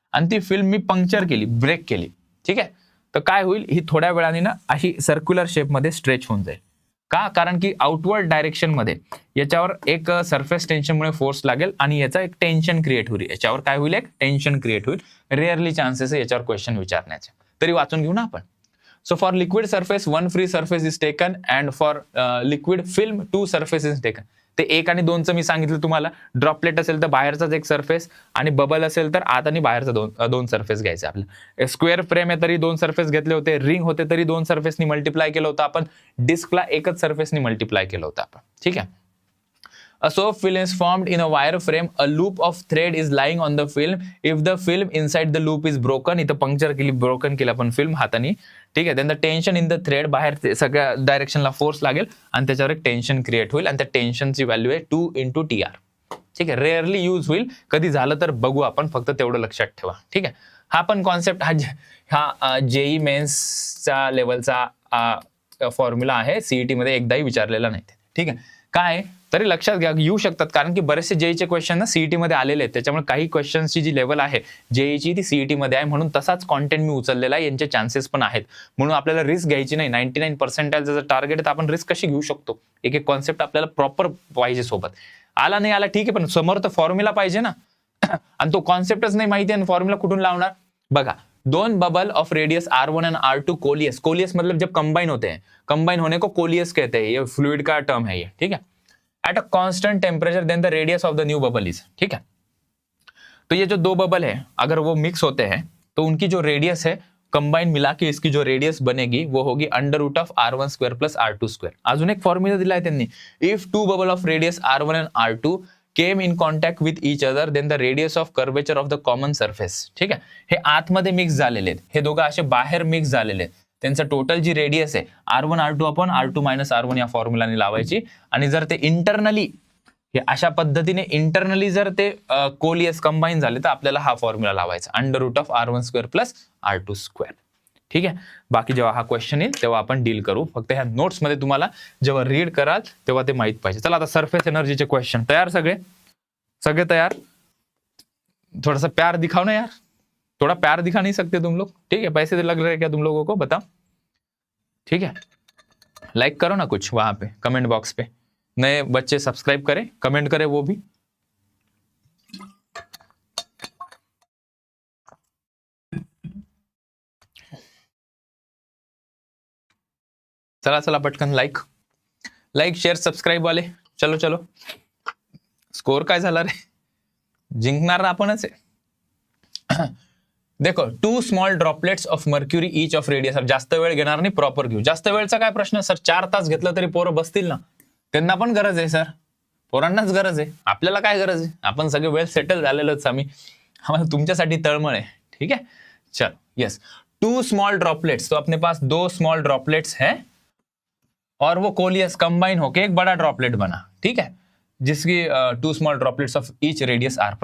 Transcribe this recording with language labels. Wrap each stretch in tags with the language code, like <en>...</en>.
<mr>आणि ती फिल्म मी पंक्चर केली, ब्रेक केली, ठीक आहे. तर काय होईल, ही थोड्या वेळाने ना अशी सर्क्युलर शेपमध्ये स्ट्रेच होऊन जाईल. का, कारण की आउटवर्ड डायरेक्शन मध्ये याच्यावर एक सरफेस टेन्शनमुळे फोर्स लागेल आणि याचा एक टेन्शन क्रिएट होईल, याच्यावर काय होईल, एक टेन्शन क्रिएट होईल. रेअरली चान्सेस आहे याच्यावर क्वेश्चन विचारण्याचे, तरी वाचून घेऊ ना आपण.</mr> <en>So for liquid surface, 1 free surface is taken and for liquid film 2 surfaces is taken.</en> <mr>ते 1 आणि 2चं मी सांगितलं तुम्हाला. ड्रॉपलेट असेल तर बाहेरचाच एक सरफेस, आणि बबल असेल तर आत आणि बाहेरचा दोन सरफेस घ्यायचे आपल्याला. स्क्वेअर फ्रेम आहे तरी 2 सरफेस घेतले होते, रिंग होते तरी 2 सरफेसनी मल्टिप्लाय केलं होतं आपण, डिस्कला एकच सरफेसनी मल्टिप्लाय केलं होतं आपण, ठीक आहे.</mr> <en>A soap film is formed in a wire frame. A loop of thread is lying on the film. If the film inside the loop is broken,</en> <mr>इथं पंक्चर केली, ब्रोकन केली आपण फिल्म हाताने, ठीक आहे.</mr> <en>then the tension in the thread,</en> <mr>बाहेर सगळ्या डायरेक्शनला force लागेल आणि त्याच्यावर एक टेन्शन क्रिएट होईल, आणि त्या टेन्शनची व्हॅल्यू आहे 2 × TR, ठीक आहे. रेअरली यूज होईल, कधी झालं तर बघू आपण, फक्त तेवढं लक्षात ठेवा, ठीक आहे. हा पण कॉन्सेप्ट हा जेई मेन्सच्या लेवलचा फॉर्म्युला आहे, सीईटी मध्ये एकदाही विचारलेला नाही, ठीक आहे. काय तरी लक्षात घ्या, येऊ शकतात, कारण की बरेचसे जेईचे क्वेश्चन ना सीईटी मध्ये आलेले आहेत, त्याच्यामुळे काही क्वेश्चनची जी लेवल आहे जेईची ती सीईटी मध्ये आहे, म्हणून तसाच कॉन्टेंट मी उचललेला आहे, यांचे चान्सेस पण आहेत, म्हणून आपल्याला रिस्क घ्यायची नाही. 99% जर टार्गेट आहे तर आपण रिस्क कशी घेऊ शकतो, एक एक कॉन्सेप्ट आपल्याला प्रॉपर पाहिजे सोबत. आला नाही आला ठीक आहे, पण समोर तर फॉर्म्युला पाहिजे ना आणि तो कॉन्सेप्टच नाही माहिती आणि फॉर्म्युला कुठून लावणार.</mr> <hi>बघा, दोन bubble of radius R1 and R2 coleus, coleus मतलब जब कंबाइन होते हैं, कंबाइन होने को कोलियस कहते हैं, ये फ्लूइड का टर्म है ये, ठीक है.</hi> <en>at a constant temperature then the radius of the new bubble is,</en> <hi>ठीक है. तो ये जो दो बबल है अगर वो मिक्स होते हैं तो उनकी जो रेडियस है कंबाइन मिला के इसकी जो रेडियस बनेगी वो होगी √R1² प्लस R2².</hi> <mr>अजून एक फॉर्म्युला दिला आहे त्यांनी,</mr> <en>If two bubble of radius R1 and R2 came in contact with each other then the radius of curvature of the common surface, ठीक आहे.</en> <mr>हे आतमध्ये मिक्स झालेले आहेत, हे दोघं असे बाहेर मिक्स झालेले आहेत, त्यांचं टोटल जी रेडियस आहे R1 R2 upon R2 minus R1 या फॉर्म्युलाने लावायची. आणि जर ते इंटरनली हे अशा पद्धतीने इंटरनली जर ते कोलियस कंबाईन झाले तर आपल्याला हा फॉर्म्युला लावायचा √R1² प्लस R2², ठीक आहे. बाकी जेव्हा हा क्वेश्चन येईल तेव्हा आपण डील करू, फक्त ह्या नोट्स मध्ये तुम्हाला जेव्हा रीड कराल तेव्हा ते माहित पाहिजे. चला आता सरफेस एनर्जीचे क्वेश्चन तयार, सगळे तयार.</mr> <hi>थोड़ा सा प्यार दिखाओ ना यार, थोड़ा प्यार दिखा नहीं सकते तुम लोग, ठीक है. पैसे लग रहे हैं क्या तुम लोगों को, बताओ, ठीक है. लाइक करो ना कुछ वहां पे कमेंट बॉक्स पे, नए बच्चे सब्सक्राइब करें, कमेंट करें वो भी.</hi> <mr>चला चला पटकन लाईक शेअर सबस्क्राईब वाले, चलो चलो. स्कोर काय झाला रे, जिंकणार आपणच आहे. देखो,</mr> <en>2 small droplets of mercury each of radius.</en> <mr>जास्त वेळ घेणार नाही, प्रॉपर घेऊ. जास्त वेळचा काय प्रश्न सर, 4 तास घेतलं तरी पोरं बसतील ना, त्यांना पण गरज आहे सर, पोरांनाच गरज आहे, आपल्याला काय गरज आहे, आपण सगळे वेळ सेटल झालेलोच आम्हाला तुमच्यासाठी तळमळ आहे, ठीक है.</mr> <hi>चलो यस, 2 स्मॉल ड्रॉपलेट्स, तो अपने पास 2 स्मॉल ड्रॉपलेट्स है और वो कोलियस कंबाइन होके एक बड़ा ड्रॉपलेट बना, ठीक है, जिसकी 2 small droplets of each radius R.</hi>